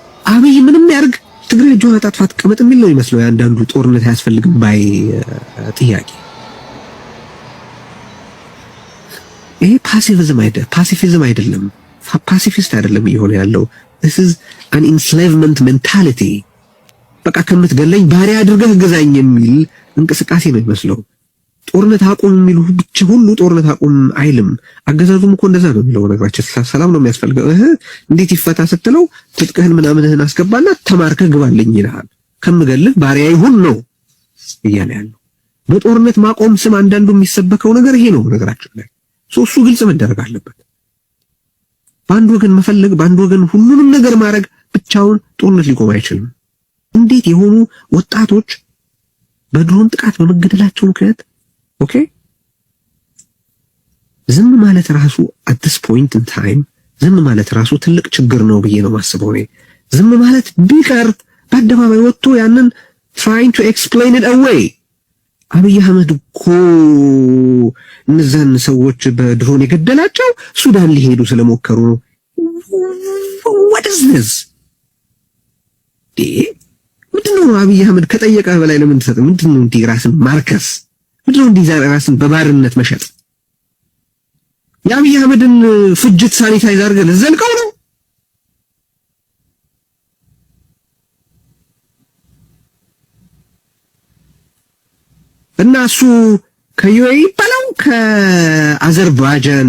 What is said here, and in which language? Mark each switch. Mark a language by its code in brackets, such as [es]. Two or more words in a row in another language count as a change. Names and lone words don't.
[am] አብይ ምንም ያርግ ትግራይ ጆና ታጥፋት ቀመጥ የሚል ነው ይመስለው ያንዳንዱ ጦርነት አያስፈልግም ባይ ጥያቄ። ይሄ ፓሲፊዝም አይደለም፣ ፓሲፊስት አይደለም እየሆነ ያለው። [en] this is an enslavement mentality። በቃ ከምትገለኝ ባሪያ አድርገህ ግዛኝ የሚል እንቅስቃሴ ነው ይመስለው። ጦርነት አቁም የሚሉ ብቻ ሁሉ ጦርነት አቁም አይልም። [am] አገዛዙም እኮ እንደዛ ነው የሚለው ነገራችን። ሰላም ነው የሚያስፈልገው። እንዴት ይፈታ ስትለው ትጥቅህን ምናምንህን አስገባና ተማርከህ ግባልኝ ይልሃል። ከምገልህ ባሪያ ይሁን ነው እያለ ያለው። በጦርነት ማቆም ስም አንዳንዱ የሚሰበከው ነገር ይሄ ነው ነገራችን ላይ። እሱ ግልጽ መደረግ አለበት። በአንድ ወገን መፈለግ፣ በአንድ ወገን ሁሉንም ነገር ማድረግ ብቻውን ጦርነት ሊቆም አይችልም። እንዴት የሆኑ ወጣቶች በድሮን ጥቃት በመገደላቸው ምክንያት ኦኬ ዝም ማለት ራሱ [en] at this point in time [am] ዝም ማለት ራሱ ትልቅ ችግር ነው ብዬ ነው ማስበው። ዝም ማለት ቢቀር በአደባባይ ወጥቶ ያንን [en] trying to explain it away። [am] አብይ አህመድ እኮ እነዛን ሰዎች በድሮን የገደላቸው ሱዳን ሊሄዱ ስለሞከሩ ነው። [en] what is this? [am] ምንድነው አብይ አህመድ ከጠየቀ በላይ ለምን ተሰጠ? ምንድነው እንዲህ ራስን ማርከስ? ምንድነው እንዲህ ራስን በባርነት መሸጥ? የአብይ አህመድን ፍጅት ሳኒታይዝ አድርገን ዘልቀው ነው። እና እሱ ከዩኤኢ በለው ከአዘርባይጃን